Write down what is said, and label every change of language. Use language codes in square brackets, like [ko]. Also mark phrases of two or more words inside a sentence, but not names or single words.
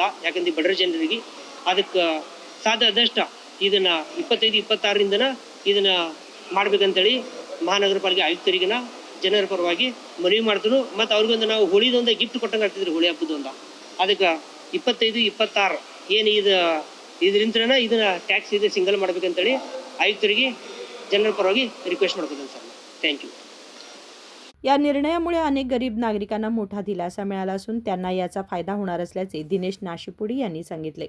[kn] ಯಾಕಂದ್ರೆ ಬಡ್ರ ಜನರಿಗೆ ಅದಕ್ಕೆ ಸಾಧ್ಯ ಆದಷ್ಟು ಇದನ್ನ 25-26ರಿಂದನ ಇದನ್ನ ಮಾಡ್ಬೇಕಂತೇಳಿ ಮಹಾನಗರ ಪಾಲಿಕೆ ಆಯುಕ್ತರಿಗಿನ ಜನರ ಪರವಾಗಿ ಮನವಿ ಮಾಡಿದ್ರು. ಮತ್ತು ಅವ್ರಿಗೊಂದು ನಾವು ಹೋಳಿದೊಂದು ಗಿಫ್ಟ್ ಕೊಟ್ಟಂಗೆ ಆಗ್ತಿದ್ರಿ, ಹೋಳಿ ಹಬ್ಬದೊಂದು. ಅದಕ್ಕೆ 25-26 ಏನು ಇದರಿಂದ ಇದನ್ನ ಟ್ಯಾಕ್ಸ್ ಇದು सिंगल ಮಾಡ್ಬೇಕಂತೇಳಿ आयुक्तರಿಗೆ ಜನರ ಪರವಾಗಿ रिक्वेस्ट ಮಾಡ್ತೀನಿ [en] sir. thank you. [mr] या निर्णयामुळे अनेक गरीब नागरिकांना मोठा दिलासा मिळाला असून त्यांना याचा फायदा होणार असल्याचे दिनेश नाशिपुडी यांनी सांगितले.